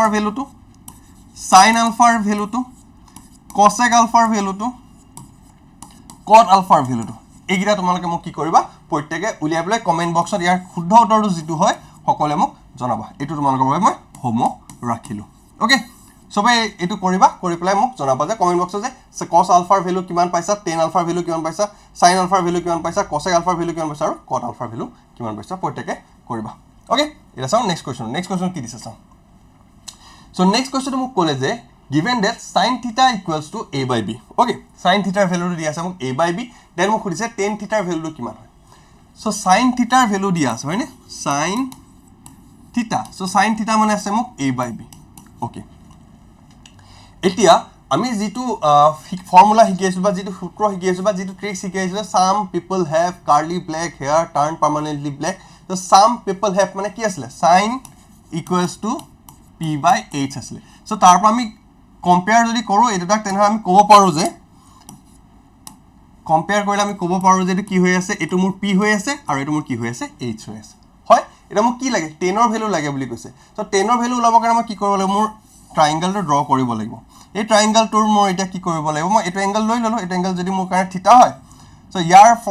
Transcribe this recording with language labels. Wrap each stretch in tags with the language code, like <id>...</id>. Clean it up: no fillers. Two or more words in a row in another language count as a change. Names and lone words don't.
<as>ৰ ভ্যালুটো</as> <en>sin alpha</en> <as>ৰ ভ্যালুটো</as> <en>cosec alpha</en> <as>ৰ ভ্যালুটো</as> <en>cot alpha</en> <as>ৰ ভ্যালুটো এইগিটা তোমালোকে মোক কি কৰিবা প্ৰত্যেককে উলিয়াই পেলাই</as> <en>comment box</en> <as>ইয়াৰ শুদ্ধ উত্তৰটো যেটো হয় সকলোৱে মোক জনাবা এটো তোমালোকৰ বাবে মই হোমৱৰ্ক ৰাখিলো ওকে সবে এটো কৰিবা কৰি পেলাই মোক জনাবা যে</as> <en>comment box</en> <as>যে</as> <en>cos alpha</en> <as>ৰ ভ্যালু কিমান পাইছা</as> <en>tan alpha</en> <as>ৰ ভ্যালু কিমান পাইছা</as> <en>sin alpha</en> <as>ৰ ভ্যালু কিমান পাইছা</as> <en>cosec alpha</en> <as>ৰ ভ্যালু কিমান পাইছা আৰু</as> <en>cot alpha</en> <as>ৰ ভ্যালু কিমান পাইছা প্ৰত্যেককে কৰিবা ওকে এটা চাওঁ</as> <en>next question</en> <as>কি দিছে চাওঁ সো</as> <en>next question</en> <as>মোক ক'লে যে</as> <en>given that sin theta equals to a by b okay sin theta</en> <as>ভ্যালুটো দিয়া আছে মোক</as> <en>a by b</en> <as>দেন মোক খুদিছে</as> <en>tan theta</en> <as>ভ্যালুটো কিমান হয় সো</as> <en>sin theta</en> <as>ভ্যালু দিয়া আছে হয়নে</as> <en>sin theta</en> <as>সো</as> <en>sin theta</en> <as>মানে আছে মোক</as> <en>a by b okay</en> <as>এতিয়া আমি যেটো ফৰ্মুলা শিকিছো বা যেটো সূত্ৰ শিকিছো বা যেটো ট্ৰিক শিকিছো</as> <en>some people have curly black hair turn permanently black so some people have</en> <as>মানে কি আছিল</as> <en>sin equals to p by h</en> <as>আছিল সো তাৰ পৰা আমি কম্পেয়াৰ যদি কৰো এটাক তেনে আমি ক'ব পাৰো যে কম্পেয়াৰ কৰিলে আমি ক'ব পাৰো যে এটো কি হৈ আছে এটো মোৰ p হৈ আছে আৰু এটো মোৰ কি হৈ আছে h হৈ আছে হয় এটা মোক কি লাগে 10 ৰ ভ্যালু লাগে বুলি কৈছে সো 10 ৰ ভ্যালু ওলাব কাৰণে মই কি কৰিব লাগিব মোৰ</as> <en>triangle draw</en> <as>কৰিব লাগিব এই ট্ৰায়াঙ্গলটোৰ মই এটা কি কৰিব লাগিব মই এটো এংগল লৈ ললো এটো এংগল যদি মোৰ কাৰণে থিটা হয় সো ইয়াৰ</as>